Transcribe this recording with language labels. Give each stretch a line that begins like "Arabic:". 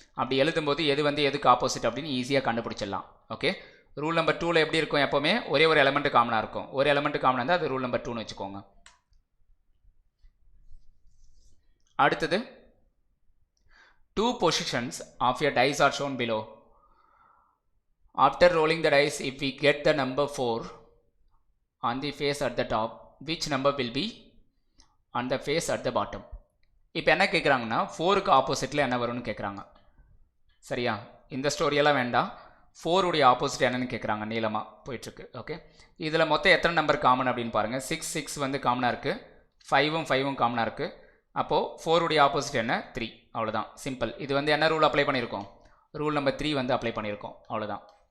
Tamil: அப்படி எழுதும்போது எது வந்து எதுக்கு ஆப்போசிட் அப்படின்னு ஈஸியாக கண்டுபிடிச்சிடலாம். ஓகே, ரூல் நம்பர் 2ல் எப்படி இருக்கும், எப்போவுமே ஒரே ஒரு எலமெண்ட் காமனாக இருக்கும். ஒரு எலமெண்ட் காமனாக இருந்தால் அது ரூல் நம்பர் 2ன்னு வச்சுக்கோங்க. அடுத்தது
English: 2 positions of a dice are shown below. After rolling the dice, if we get the number 4 on the face at the top, which number will be on the face at the bottom?
Tamil: இப்போ என்ன கேட்குறாங்கன்னா 4க்கு ஆப்போசிட்டில் என்ன வரும்னு கேட்குறாங்க. சரியா, இந்த ஸ்டோரியெல்லாம் வேண்டாம். 4 உடைய ஆப்போசிட் என்னன்னு கேட்குறாங்க, நீளமாக போயிட்டுருக்கு. ஓகே, இதில் மொத்தம் எத்தனை நம்பர் காமன் அப்படின்னு பாருங்கள். 6 வந்து காமனாக இருக்குது, 5ம் காமனாக இருக்குது. அப்போது 4 உடைய ஆப்போசிட் என்ன, 3. அவ்வளோதான், சிம்பிள். இது வந்து என்ன ரூல் அப்ளை பண்ணியிருக்கோம், ரூல் நம்பர் 3 வந்து அப்ளை பண்ணியிருக்கோம். அவ்வளோதான்.